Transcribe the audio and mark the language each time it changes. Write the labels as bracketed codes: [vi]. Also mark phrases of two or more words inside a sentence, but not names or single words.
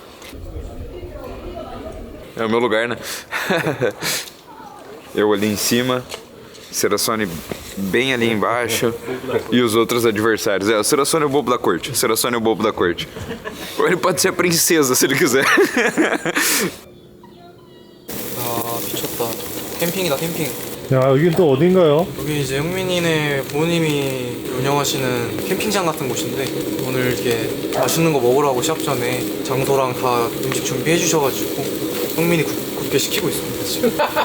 [pt] É o meu lugar, né? Eu ali em cima, Cirassone bem ali embaixo e os outros adversários. O Cirassone é o bobo da corte. O Cirassone é o bobo da corte. Ou ele pode ser a princesa se ele quiser. [ko] 아 미쳤다. 캠핑이다 캠핑. 야 여긴 또 어딘가요? 여기 이제 형민이네 부모님이 운영하시는 캠핑장 같은 곳인데 오늘 이렇게 맛있는 거 먹으라고 시합 전에 장소랑 다 음식 준비해 주셔가지고 형민이 굽게 시키고 있습니다 지금.